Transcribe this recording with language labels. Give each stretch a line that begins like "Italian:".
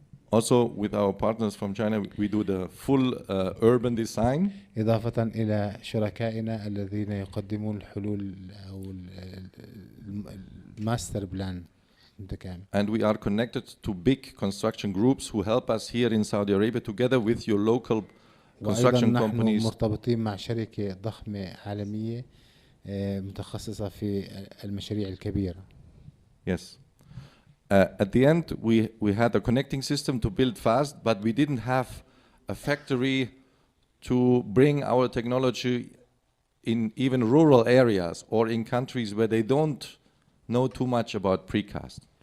English: Also, with our partners from China, we do the full urban design.
Arabic: إضافة إلى شركائنا الذين يقدمون الحلول أو الماستر بلان.
English: And we are connected to big construction groups who help us here in Saudi Arabia together with your local construction companies.
Arabic: مرتبطين مع شركة ضخمة عالمية متخصصة في المشاريع الكبيرة.
English: Yes. At the end, we had a connecting system to build fast, but we didn't have a factory to bring our technology in even rural areas or in countries where they don't know too much about precast.